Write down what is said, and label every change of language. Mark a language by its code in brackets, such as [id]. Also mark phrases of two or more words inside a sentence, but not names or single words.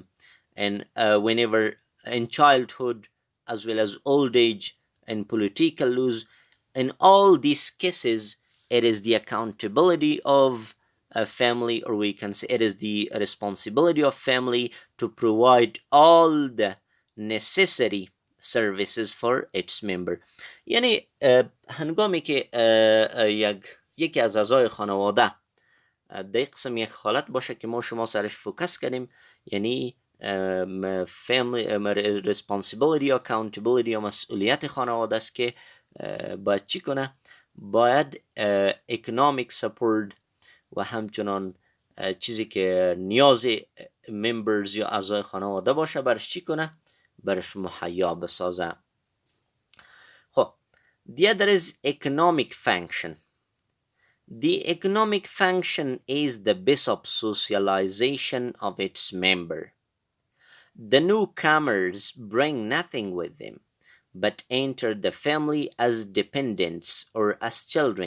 [en] And whenever in childhood as well as old age and political loss, in all these cases, it is the accountability of a family, or we can say it is the responsibility of family to provide all the necessary services for its member. [fa] یعنی هنگامی که یکی از اعضای خانواده در قسم یک حالت باشه که ما شما سرش فوکس کردیم، یعنی [en] family responsibility [fa] یا accountability یا مسئولیت خانواده است که باید چی کنه؟ باید [en] economic support [fa] و همچنان چیزی که نیاز members یا اعضای خانواده باشه برش چی کنه؟ برش مهیا بسازه. [en] خب the other is economic function. The economic function is the base of socialization of its member. The newcomers bring nothing with them, but enter the family as dependents or as children.